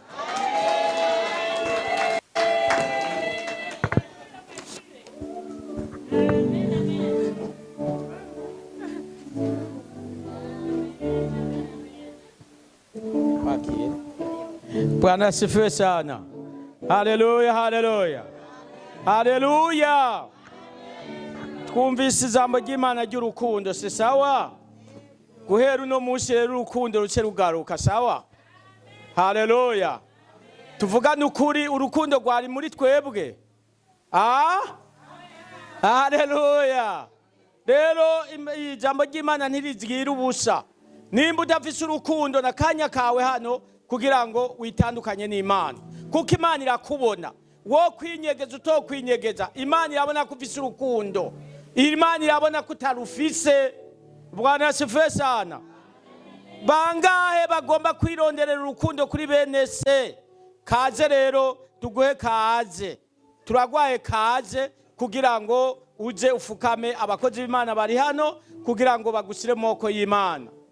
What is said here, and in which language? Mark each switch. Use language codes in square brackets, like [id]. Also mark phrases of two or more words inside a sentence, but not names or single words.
[sw] Bwana asifiwe sana. [rn] Haleluya, haleluya. Haleluya. Twumvise ijambo ry'Imana ry'urukundo, si sawa? Guhera uno munsi rero urukundo ruce rugaruka, sawa? Haleluya. Tuvugane ukuri, urukundo rwari muri twebwe. Haleluya. Rero ijambo ry'Imana ntirigira ubusa. Nimba udafise urukundo na kanya kawe hano kugira ngo witandukanye n'Imana, kuko Imana irakubona. Wo kwinyegeza utokwinyegeza, Imana irabona ko ufise urukundo. Imana irabona ko utarufise. [sw] Bwana asifiwe sana. [rn] Bangahe bagomba kwironderera urukundo kuri bene se? Kaze rero tuguhe kaze. Turagwaye kaze kugira ngo uje ufukame abakozi b'Imana bari hano kugira ngo bagusire moko y'Imana.